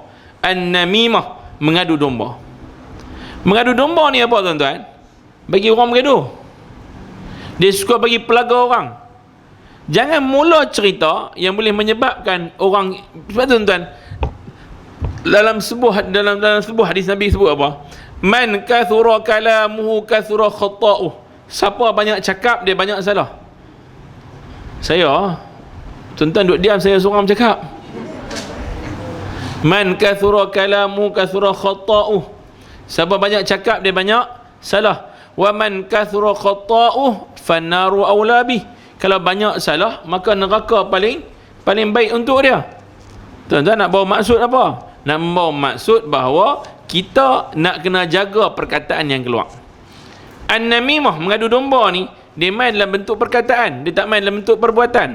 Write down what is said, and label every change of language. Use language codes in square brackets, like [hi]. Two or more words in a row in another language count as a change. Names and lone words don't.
[ms] An-namimah, mengadu domba. Mengadu domba ni apa tuan-tuan? Bagi orang bergaduh. Dia suka bagi pelaga orang. Jangan mula cerita yang boleh menyebabkan orang. Sebab tuan-tuan, dalam sebuah hadis Nabi sebut apa? [ar] من كثر كلامه كثر خطؤه. [ms] Siapa banyak cakap, dia banyak salah. Saya, tuan-tuan duduk diam, saya seorang bercakap. [ar] من كثر كلامه كثر خطؤه. [ms] Siapa banyak cakap, dia banyak salah. [ar] ومن كثر خطؤه فالنار أولى به. [ms] Kalau banyak salah, maka neraka paling baik untuk dia. Tuan-tuan nak bawa maksud apa? Nak membawa maksud bahawa kita nak kena jaga perkataan yang keluar. An-namimah, mengadu domba ni, dia main dalam bentuk perkataan, dia tak main dalam bentuk perbuatan.